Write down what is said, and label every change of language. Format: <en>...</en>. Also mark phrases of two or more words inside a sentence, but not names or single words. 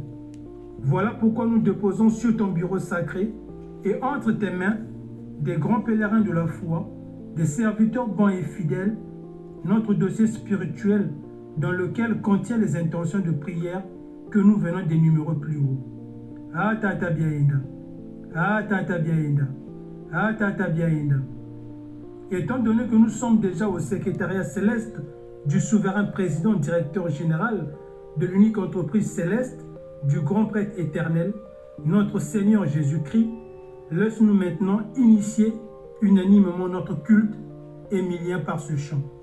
<fr>Voilà pourquoi nous déposons sur ton bureau sacré et entre tes mains des grands pèlerins de la foi, des serviteurs bons et fidèles, notre dossier spirituel dans lequel contient les intentions de prière que nous venons d'énumérer plus haut. Ah Tata Biaïenda, ah Tata Biaïenda, ah Tata Biaïenda. Étant donné que nous sommes déjà au secrétariat céleste du souverain président directeur général de l'unique entreprise céleste, du grand prêtre éternel, notre Seigneur Jésus-Christ, laisse-nous maintenant initier unanimement notre culte émilien par ce chant.</fr>